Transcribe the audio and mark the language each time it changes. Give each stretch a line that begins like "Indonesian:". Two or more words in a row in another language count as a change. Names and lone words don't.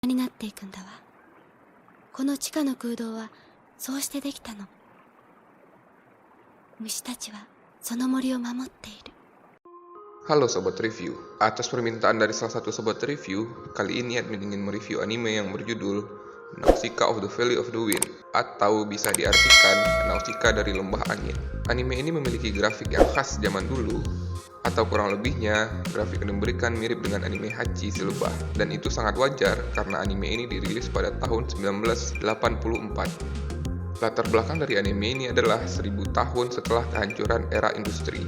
Japanese: になっていくんだわ。この地下の空洞はそうしてできたの。虫たちはその森を守っている。
Indonesian: Halo Sobat Review, atas permintaan dari salah satu Sobat Review, kali ini admin ingin mereview anime yang berjudul Nausicaa of the Valley of the Wind, atau bisa diartikan Nausicaa dari Lembah Angin. Anime ini memiliki grafik yang khas zaman dulu, atau kurang lebihnya, grafik yang diberikan mirip dengan anime Hachi si Lebah, dan itu sangat wajar karena anime ini dirilis pada tahun 1984. Latar belakang dari anime ini adalah 1000 tahun setelah kehancuran era industri.